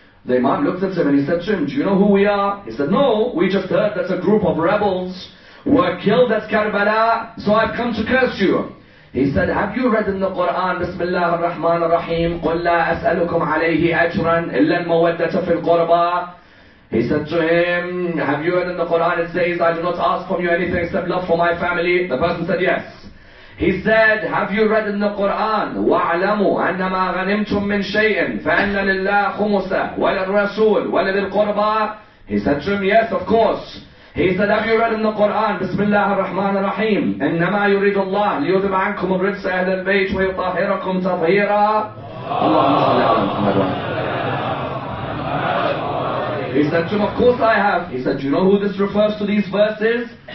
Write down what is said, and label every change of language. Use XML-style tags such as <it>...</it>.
<en>The Imam looked at him and he said to him, "Do you know who we are?" He said, "No, we just heard that a group of rebels were killed at Karbala, so I've come to curse you." He said, "Have you read in the Quran, Bismillah ar-Rahman ar-Rahim,</en> <ar>قُلْ لَا أَسْأَلُكُمْ عَلَيْهِ أَجْرًا إِلَّا الْمَوَدَّةَ فِي الْقُرْبَى?"</ar> <en>He said to him, "Have you read in the Quran, it says, I do not ask from you anything except love for my family?" The person said, "Yes." He said, "Have you read in the Quran,</en> <ar>وَاعْلَمُوا أَنَّمَا غَنِمْتُم مِّن شَيْءٍ فَأَنَّ لِلَّهِ خُمُسَهُ وَلِلرَّسُولِ وَلِذِي الْقُرْبَى?"</ar> <en>He said to him, "Yes, of course." He said, "Have you read in the Quran, Bismillah ar-Rahman ar-Rahim,</en> <ar>إِنَّمَا يُرِيدُ اللَّهُ لِيُذْهِبَ عَنكُمُ الرِّجْسَ أَهْلَ الْبَيْتِ وَيُطَهِّرَكُمْ تَطْهِيرًا." اللهم صل على محمد.</ar> <en>He said to him, "Of course I have." He said, "Do you know who this refers to, these verses?"</en>